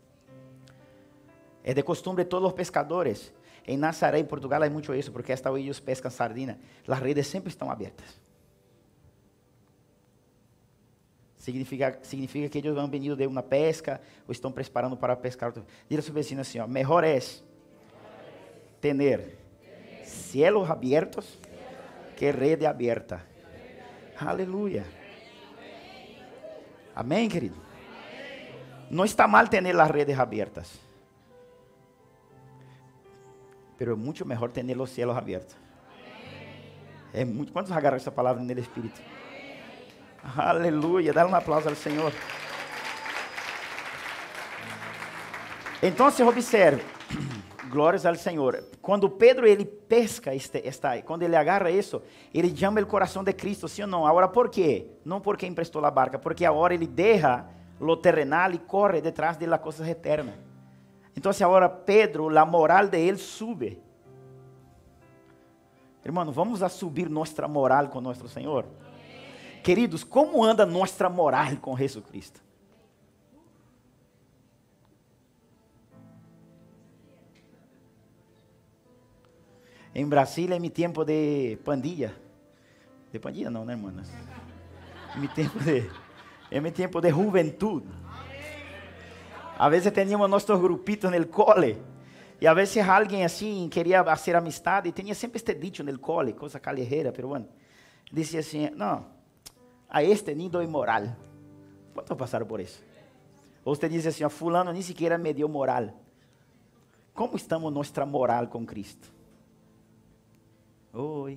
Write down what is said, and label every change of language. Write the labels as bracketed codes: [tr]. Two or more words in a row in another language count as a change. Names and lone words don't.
[es] Es de costumbre todos los pescadores. En Nazaré, en Portugal, hay mucho eso, porque hasta hoy ellos pescan sardina. Las redes siempre están abiertas. Significa que ellos han venido de una pesca o están preparando para pescar. Diga a su vecino [pt] assim, ó, [es] mejor es tener cielos abiertos que red abierta. Aleluya. Amén, querido. No está mal tener las redes abiertas, pero es mucho mejor tener los cielos abiertos. ¿Cuántos agarran esa palabra en el Espíritu? Aleluya, dale un aplauso al Señor. Entonces observe, glórias al Senhor. [pt] Quando Pedro ele pesca quando ele agarra isso, ele chama o coração de Cristo, sim ou não? Agora por quê? Não porque emprestou a barca, porque agora ele deixa [es] lo terrenal [pt] e corre [es] detrás de las cosas eternas. [pt] Então agora Pedro, a moral de ele sube. Irmão, [es] vamos a subir [pt] nossa moral com nosso Senhor. Queridos, como anda nossa moral com Jesus Cristo? Em Brasília, é meu tempo de pandilha. De pandilha não, né, irmãs? É meu tempo de juventude. A vezes tínhamos nossos grupitos no cole. E a vezes alguém assim queria fazer amistade. E tinha sempre este dicho no cole, coisa callejera, peruana. Dizia assim, não, a este nem dou moral. Quantos passaram por isso? Ou você diz assim, fulano nem sequer me deu moral. Como estamos nossa moral com Cristo? Oi.